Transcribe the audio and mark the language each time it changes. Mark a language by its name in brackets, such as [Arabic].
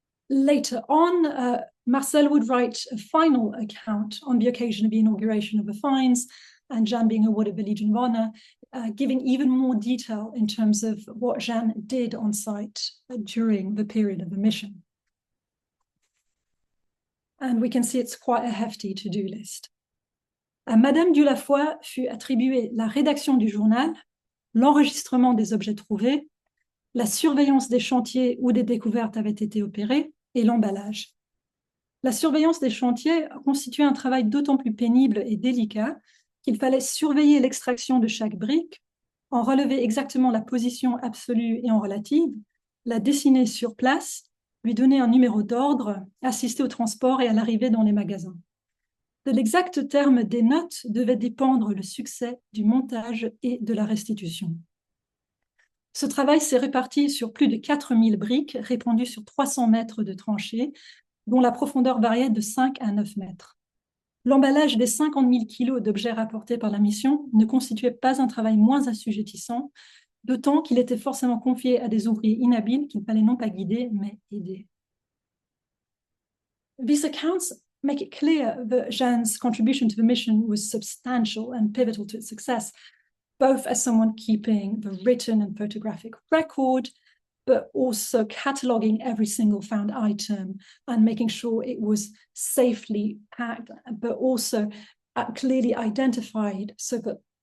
[English] Later on, Marcel would write a final account on the occasion of the inauguration of the finds and Jeanne being awarded the Legion of Honor, giving even more detail in terms of what Jeanne did on site during the period of the mission. And we can see it's quite a hefty to-do list. [French] À Madame Dieulafoy fut attribuée la rédaction du journal, l'enregistrement des objets trouvés, la surveillance des chantiers où des découvertes avaient été opérées et l'emballage. La surveillance des chantiers constituait un travail d'autant plus pénible et délicat qu'il fallait surveiller l'extraction de chaque brique, en relever exactement la position absolue et en relative, la dessiner sur place, lui donner un numéro d'ordre, assister au transport et à l'arrivée dans les magasins. De l'exact terme des notes devait dépendre le succès du montage et de la restitution. Ce travail s'est réparti sur plus de 4000 briques répandues sur 300 mètres de tranchées, dont la profondeur variait de 5 à 9 mètres. L'emballage des 50 000 kilos d'objets rapportés par la mission ne constituait pas un travail moins assujettissant, d'autant qu'il était forcément confié à des ouvriers inhabiles qu'il fallait non pas guider, mais aider. [English] These accounts make it clear that Jeanne's contribution to the mission was substantial and pivotal to its success, both as someone keeping the written and photographic record, but also cataloguing every single found item and making sure it was safely packed, but also clearly identified so that